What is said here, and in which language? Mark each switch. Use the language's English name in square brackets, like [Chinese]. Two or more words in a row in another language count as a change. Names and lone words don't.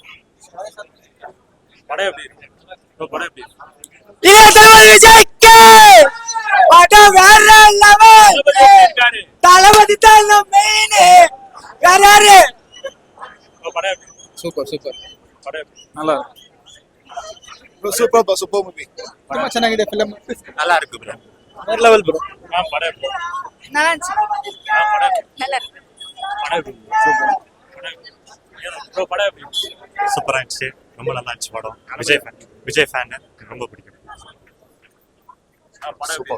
[Tamil] படம் எப்படி? ப்ரோ படம் எப்படி? விஜய்க்கு படம் வேற லெவல். தளபதி தான் மெயின். வேற யாரு? ப்ரோ படம் எப்படி? சூப்பர் சூப்பರ್. படம் எப்படி? [English] நல்லா super super movie. [Kannada] ತುಂಬಾ ಚೆನ್ನಾಗಿದೆ ಫಿಲ್ಮ್. [Tamil] நல்லா இருக்கு ப்ரோ. வேற லெவல் ப்ரோ. படம் எப்படி? நல்லா இருந்துச்சு. படம் எப்படி? நல்லா இருக்கு. படம் எப்படி? சூப்பர். ப்ரோ படம் எப்படி? சூப்பரா இருந்துச்சு. ரொம்ப நல்லா இருந்துச்சு படம். விஜய் ஃபேன் ரொம்ப பிடிக்கும். படம் எப்படி?